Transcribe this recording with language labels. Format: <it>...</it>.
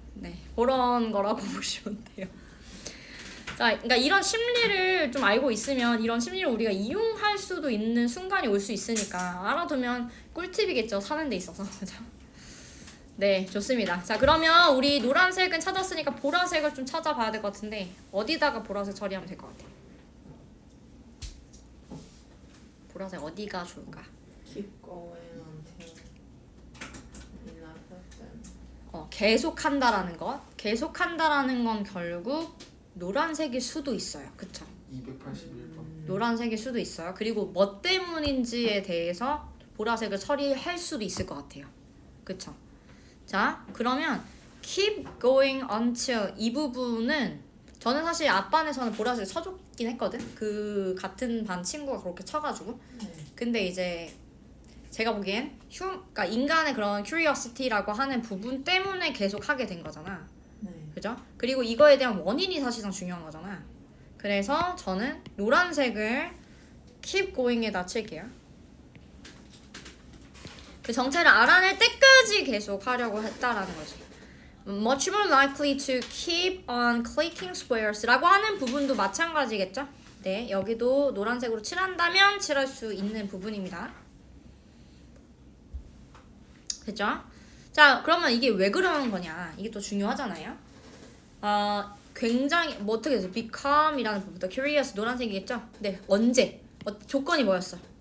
<ko>네, 그런 거라고 보시면 돼요. 자, 그러니까 이런 심리를 좀 알고 있으면 이런 심리를 우리가 이용할 수도 있는 순간이 올 수 있으니까 알아두면 꿀팁이겠죠. 사는 데 있어서. 그죠? 네, 좋습니다. 자, 그러면 우리 노란색은 찾았으니까 보라색을 좀 찾아봐야 될 것 같은데 어디다가 보라색 처리하면 될 것 같아요? 보라색 어디가 좋을까?</ko> <en>Keep going until enough of them.</en> <ko>계속한다라는 것. 계속한다라는 건 결국 노란색일 수도 있어요. 그쵸? 281번. 노란색일 수도 있어요. 그리고 뭐 때문인지에 대해서 보라색을 처리할 수도 있을 것 같아요. 그쵸? 자, 그러면</ko> <en>keep going until</en> <ko>이 부분은 저는 사실 앞반에서는 보라색 쳐줬긴 했거든. 그 같은 반 친구가 그렇게 쳐가지고. 근데 이제 제가 보기엔 그러니까 인간의 그런 curiosity라고 하는 부분 때문에 계속 하게 된 거잖아. 그죠? 그리고 이거에 대한 원인이 사실상 중요한 거잖아. 그래서 저는 노란색을</ko> <en>keep going</en> <ko>에다 칠게요. 그 정체를 알아낼 때까지 계속 하려고 했다라는 거지.</ko> <en>Much more likely to keep on clicking squares</en> <ko>라고 하는 부분도 마찬가지겠죠? 네, 여기도 노란색으로 칠한다면 칠할 수 있는 부분입니다. 됐죠? 자, 그러면 이게 왜 그러는 거냐? 이게 또 중요하잖아요. 굉장히 뭐 어떻게 해서 become이라는 부분부터 curious 노란색이겠죠? 네, 언제? 조건이 뭐였어?</ko>